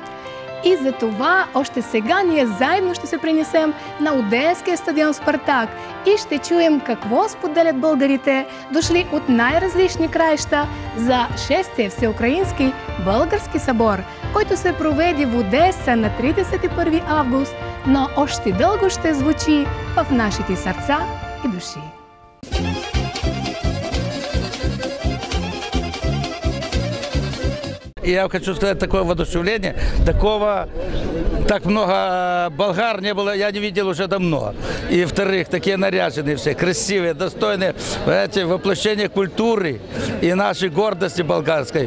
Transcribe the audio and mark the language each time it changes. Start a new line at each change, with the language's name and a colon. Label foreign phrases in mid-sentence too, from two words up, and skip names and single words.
Bulgarian: И за това още сега ние заедно ще се принесем на Одеския стадион Спартак и ще чуем какво споделят българите, дошли от най-различни краища за 6-тия всеукраински български събор, който се проведе в Одеса на 31 август, но още дълго ще звучи в нашите сърца и души.
Russian: И я хочу сказать, такое воодушевление, так много болгар не было, я не видел уже давно. И, во-вторых, такие наряженные все, красивые, достойные, понимаете, воплощение культуры и нашей гордости болгарской.